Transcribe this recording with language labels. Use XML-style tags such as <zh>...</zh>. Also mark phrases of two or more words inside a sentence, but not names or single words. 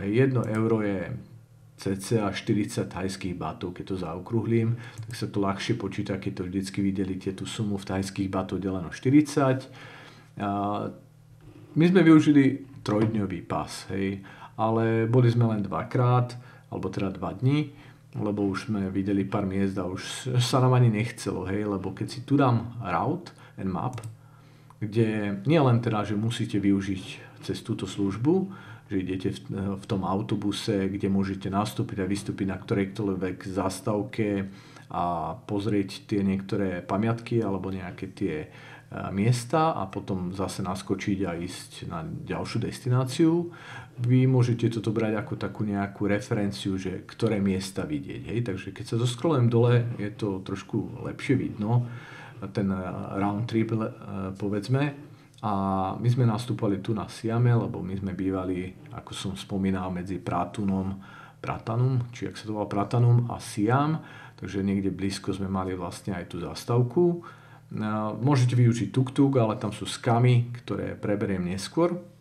<sk>1 euro je cca 40 thajských batov, keď to zaokrúhlim, tak sa to ľahšie počíta, keď to vždycky videlíte tú sumu v thajských batov deleno 40. My sme využili 3-dňový pas, hej, ale boli sme len 2-krát, alebo teda 2 dní, lebo už sme videli pár miest a už sa nám ani nechcelo, hej, lebo keď si tu dám</sk> <en>route and map,</en> <sk>kde nie len teda, že musíte využiť cez túto službu, že idete v tom autobuse, kde môžete nastúpiť a vystúpiť na ktorejkoľvek zastávke a pozrieť tie niektoré pamiatky alebo nejaké tie miesta a potom zase naskočiť a ísť na ďalšiu destináciu. Vy môžete toto brať ako takú nejakú referenciu, že ktoré miesta vidieť. Hej? Takže keď sa zoskrolujem dole, je to trošku lepšie vidno, ten</sk> <en>round trip,</en> <sk>povedzme. A my sme nastúpali tu na Siame, lebo my sme bývali, ako som spomínal, medzi Pratunum, či ak sa to volá Pratunum a Siam, takže niekde blízko sme mali vlastne aj tú zastávku. Môžete využiť tuk-tuk, ale tam sú skamy, ktoré preberiem neskôr.</sk>